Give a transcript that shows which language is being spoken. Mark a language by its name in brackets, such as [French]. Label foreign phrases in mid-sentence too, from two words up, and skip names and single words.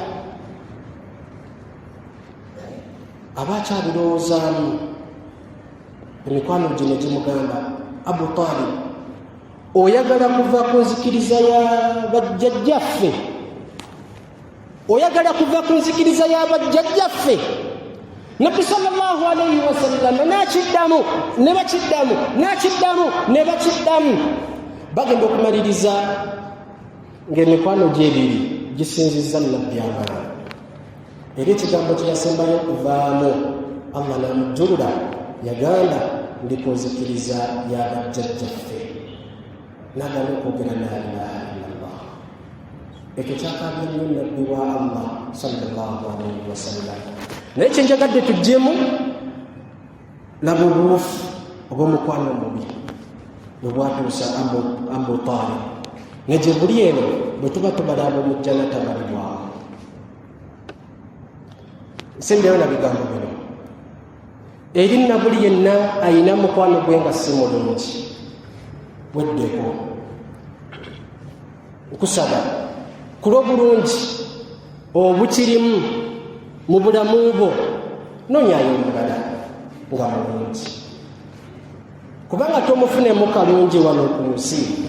[Ganda] Abakyabirowoozaamu emikwano gye ne gimugamba, Abu Talib, oyagala kuva ku nzikiriza ya bajjajjaffe, oyagala kuva ku nzikiriza ya bajjajjaffe. Nabbi [Arabic] صلى الله عليه وسلم [Ganda] n'akiddamu ne bakiddamu, bagenda okumaliriza ng'emikwano gy'ebiri gisinzizza Nabbi amaanyi. Era ekigambo kye yasembayo okuvaamu Allah n'amujjulula, yagamba ndi ku nzikiriza ya bajjajjaffe, n'agamba okwogera [Arabic] لا إله إلا الله. [Ganda] Ekyo kyakaabya nnyo Nabbi wa Allah [Arabic] صلى الله عليه وسلم. [Ganda] Naye kyenjagadde tuggyemu laba obuufu obw'omukwano omubi bwe bwatuusa Abu Talib neje buli eno bwe tuba tubalaba omujjana tabalibwawo. Nsembeyo na bigambo bino eri na buli yenna ayina mukwano gwe nga si mulungi, weddeko nkusaba ku lw'obulungi obukirimu mu bulamu bwo nonyayo omulala nga mulungi, kubanga tomufunemu kalungi wano ku nsi.